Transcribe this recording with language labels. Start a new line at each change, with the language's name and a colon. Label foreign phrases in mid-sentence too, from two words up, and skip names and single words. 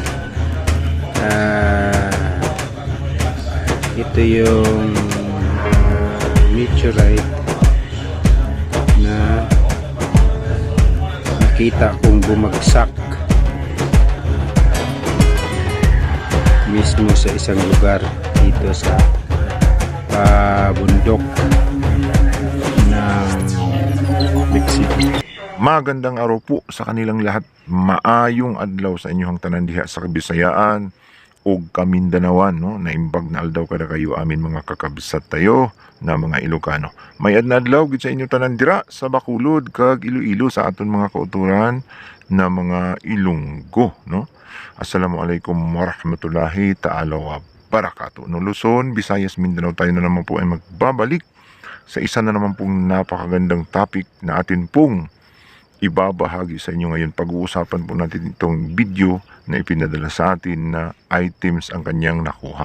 Filipino: Ito yung meteorite na nakita kong bumagsak mismo sa isang lugar dito sa bundok ng Mexico. Magandang araw po sa kanilang lahat.
Cebuano: Maayong adlaw sa inyong tanan diha sa Kabisayaan o Kamindanawan, no?
Iloko: Naimbag na aldaw kada kayo amin mga kakabsat tayo na mga Ilocano.
Hiligaynon: May adna adlaw gid sa inyo tanan dira sa Bacolod kag Iloilo sa aton mga kauturan na mga Ilonggo, no?
Arabic: السلام عليكم ورحمة الله تعالى وبركاته.
Filipino: No, Luzon, Visayas, Mindanao, tayo na naman po ay magbabalik sa isa na naman pong napakagandang topic na atin pong ibabahagi sa inyo ngayon. Pag-uusapan po natin itong video na ipinadala sa atin na items ang kanyang nakuha.